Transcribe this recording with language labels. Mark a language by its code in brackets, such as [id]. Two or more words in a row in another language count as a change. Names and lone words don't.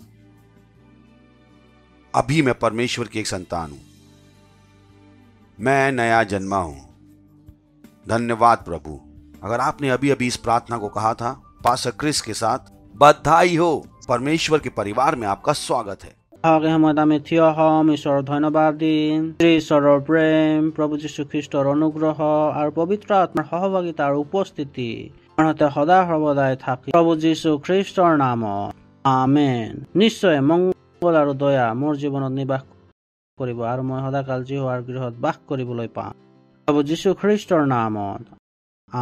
[hi] अभी मैं परमेश्वर की एक संतान हूं, मैं नया जन्मा हूं। धन्यवाद प्रभु। अगर आपने अभी अभी इस प्रार्थना को कहा था पास्टर क्रिस के साथ, बधाई हो। परमेश्वर के परिवार में आपका स्वागत है। [as] আমি থিয় হম, ঈশ্বৰৰ ধন্যবাদ দিম। ঈশ্বৰৰ প্ৰেম, প্ৰভু যীশু খ্ৰীষ্টৰ অনুগ্ৰহ আৰু পবিত্ৰ আত্মাৰ সহভাগিতা আৰু উপস্থিতি সদায় সৰ্বদাই থাকি প্ৰভু যীশু খ্ৰীষ্টৰ নামত আমেন। নিশ্চয় মংগল আৰু দয়া মোৰ জীৱনত নিবাস কৰিব আৰু মই সদাকাল যিহোৱাৰ গৃহত বাস কৰিবলৈ পাম প্ৰভু যীশু খ্ৰীষ্টৰ নামত আমেন।